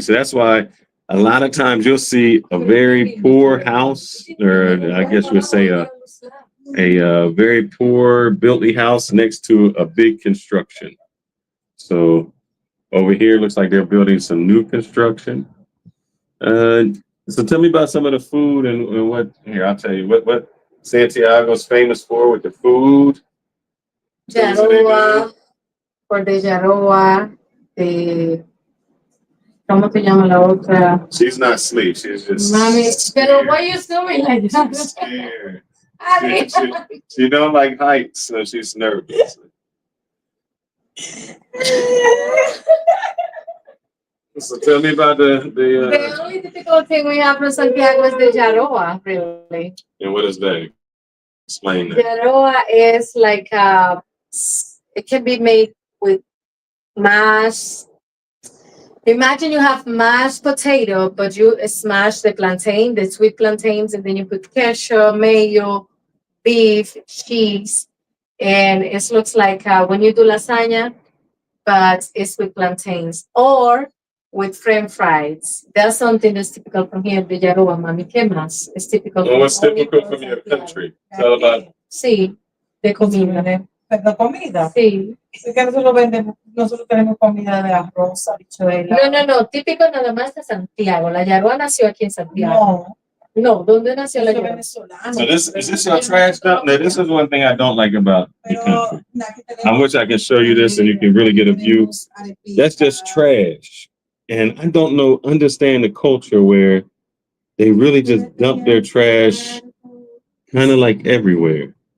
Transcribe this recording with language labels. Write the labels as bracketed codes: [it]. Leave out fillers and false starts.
[en] So that's why a lot of times you'll see a very poor house, or I guess you would say a very poor built house next to a big construction. So over here looks like they're building some new construction. So tell me about some of the food and what here. I'll tell you what Santiago's famous for with the food. [es] Yaroa, for the Yaroa, ¿cómo se llama la otra? [en] She's not asleep. She's just. [es] Mami, [en] scared. pero why you doing like that? She's scared. She don't like heights, so she's nervous. So tell me about The only difficult thing we have from Santiago is the Yaroa, really. And what is that? Explain that. Yaroa is like it can be made with mashed. Imagine you have mashed potato, but you smash the plantain, the sweet plantains, and then you put ketchup, mayo, beef, cheese, and it looks like when you do lasagna, but it's with plantains or with French fries. That's something that's typical from here, the Yaroa, mami. [es] ¿Qué más? [en] It's typical. Well, what's typical from your country? Tell about. [es] Sí, de comida. ¿De comida? Sí. Es que nosotros vendemos, nosotros tenemos comida de arroz, habichuela. No, típico nada más de Santiago. La yaroa nació aquí en Santiago. No, No, ¿dónde nació la eso es yaroa? venezolano. [en] So this is this your trash dump? Now this is one thing I don't like about the country. [es] Pero aquí [en] I [es] tenemos- [en] wish I could show you this and you can really get a view. That's just trash. And I don't understand the culture where they really just dump their trash kind of like everywhere.